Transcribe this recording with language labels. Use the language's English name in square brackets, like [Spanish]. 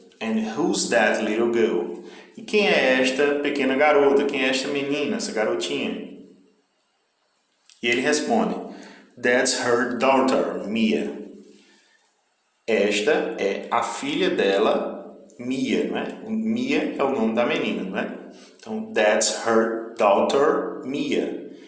[English] And who's that little girl? [Portuguese] E quem é esta pequena garota? Quem é esta menina, essa garotinha? E ele responde, [English] That's her daughter, Mia. [Portuguese] Esta é a filha dela, Mia, não é? Mia é o nome da menina, não é? [English] Então, that's her daughter, Mia.